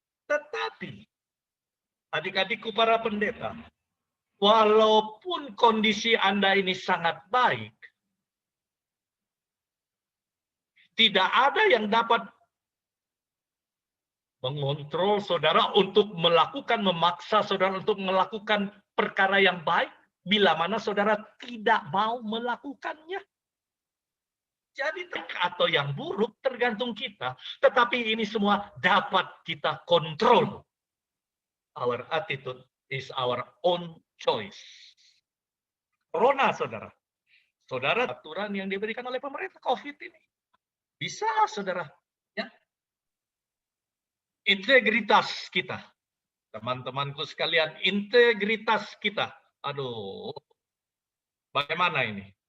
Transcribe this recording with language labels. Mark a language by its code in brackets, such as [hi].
[id] Tetapi, adik-adikku para pendeta, walaupun kondisi Anda ini sangat baik, tidak ada yang dapat mengontrol saudara untuk memaksa saudara untuk melakukan perkara yang baik bila mana saudara tidak mau melakukannya. Jadi atau yang buruk tergantung kita. Tetapi ini semua dapat kita kontrol. [en] Our attitude is our own choice. [id] Corona, saudara. Saudara, aturan yang diberikan oleh pemerintah COVID ini. Bisa, saudara. Ya. Integritas kita. Teman-temanku sekalian, integritas kita. Aduh, bagaimana ini?